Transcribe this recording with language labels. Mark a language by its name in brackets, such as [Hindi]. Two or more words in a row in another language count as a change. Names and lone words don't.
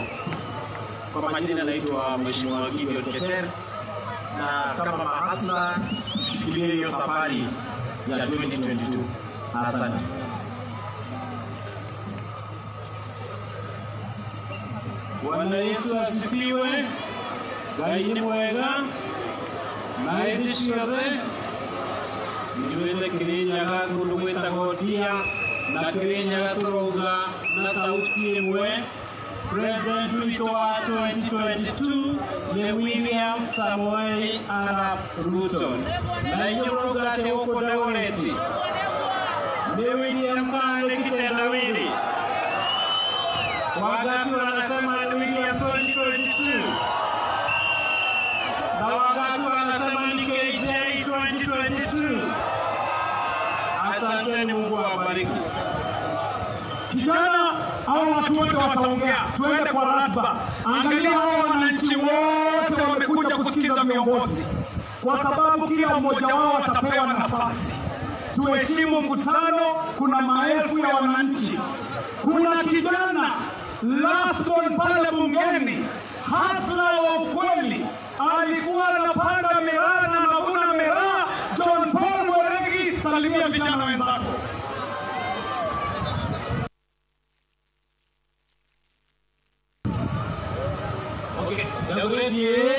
[Swahili] Kwa majina naitwa Mheshimiwa Gideon Keter, na kama mahasla tushikilie hiyo safari ya 2022. Asante. Bwana Yesu asifiwe. [Kikuyu] Ngai ni mwega. Naye ni ciothe. Niwete Kirinyaga kundu gwitagwo Ndia, na Kirinyaga turouga na sauti imwe. President witũ wa 2022 nĩ William Samoei Arap Ruto. Na inyuĩ mũrauga atĩ gũkũ Dagoreti nĩ William kana nĩ kitendawili? [Swahili] Wangapi wanasema ni William 2022? Na wangapi wanasema ni KJ 2022? Asanteni, Mungu awabariki. Kijana au watu wote wataongea, tuende kwa ratiba. Angalia hao wananchi wote wamekuja kusikiza viongozi, kwa sababu kila mmoja wao atapewa nafasi. Tuheshimu mkutano, kuna maelfu ya wananchi. Kuna kijana [English] last one [Swahili] pale bungeni, hasla wa ukweli, alikuwa anapanda miraa na anavuna miraa. John Paul Mweregi, salimia vijana wenzako. Okay, Dagoreti.